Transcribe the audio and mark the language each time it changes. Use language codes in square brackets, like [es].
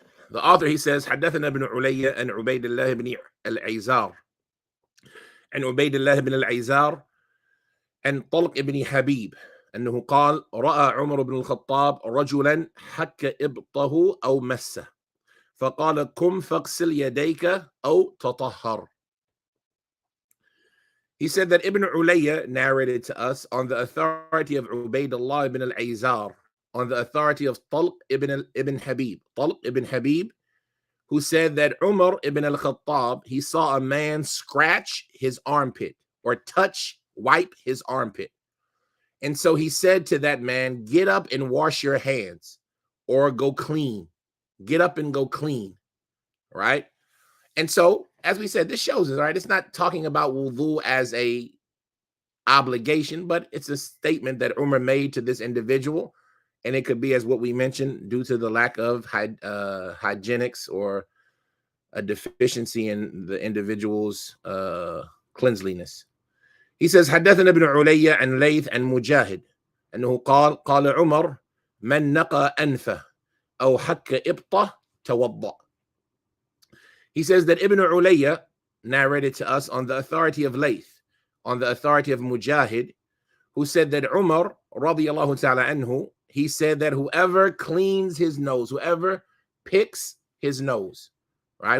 [en] The author, he says, [ar] حدثنا ابن علي and عبيد الله ibn al-Aizar and عبيد الله ibn al-Aizar and طلق ibn Habib أنه قال رأى عمر بن الخطاب رجلا حك إبطه أو مسه فقال قم فاغسل يديك أو تطهر. [en] He said that Ibn Ulayya narrated to us on the authority of Ubaydullah ibn al-Aizar, on the authority of Talq ibn Habib. Talq ibn Habib, who said that Umar ibn al-Khattab, he saw a man scratch his armpit or wipe his armpit. And so he said to that man, get up and wash your hands or go clean. Get up and go clean, right? And so, as we said, this shows us, right? It's not talking about wudu as a obligation, but it's a statement that Umar made to this individual. And it could be, as what we mentioned, due to the lack of hygienics or a deficiency in the individual's cleanliness. He says, [ar] حدثنا ابن علي [en] and Layth and Mujahid. [ar] أنه قال عمر من نقى أنفه أو حك إبطه توضأ. [en] He says that Ibn Ulayya narrated to us on the authority of Layth, on the authority of Mujahid, who said that Umar radiyallahu ta'ala anhu, he said that whoever cleans his nose, whoever picks his nose, right?